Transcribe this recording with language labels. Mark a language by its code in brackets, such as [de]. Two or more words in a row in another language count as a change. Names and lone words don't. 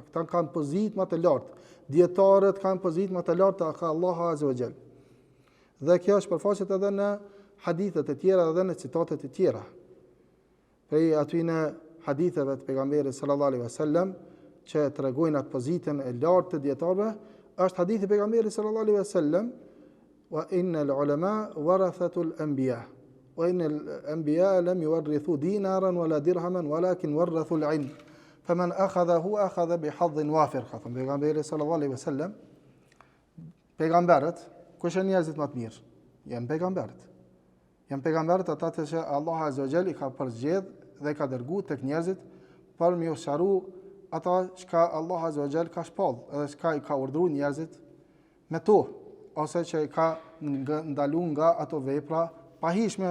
[sq] Këta kanë pozitë më të lartë. Dietarët kanë pozitë më të larta ka Allah [ar] عز وجل. [sq] Dhe kjo është përfaqet edhe në hadithet e tjera dhe në citatet e tjera. Prej aty në haditheve të pejgamberit [ar] صلى الله عليه وسلم [sq] që tregojnë atë pozitën e lartë të dietarëve, është hadithi i pejgamberit [ar] صلى الله عليه وسلم وإن العلماء ورثة الأنبياء. وإن الأنبياء لم يورثوا دينارا ولا درهما ولكن ورثوا العلم فمن أخذه أخذ بحظ وافر. [sq] Ka thënë pejgamberi [ar] صلى الله عليه وسلم, [sq] pejgamberët, kush janë njerëzit më të mirë? Janë pejgamberët. Janë pejgamberët ata që Allah [ar] عز وجل [sq] i ka përzgjedh dhe ka dërguar tek njerëzit për më sqaru ata që Allah [ar] عز وجل [sq] ka shpall, edhe që i ka urdhëruar njerëzit me to, ose që i ka ndaluar nga ato vepra pahishme.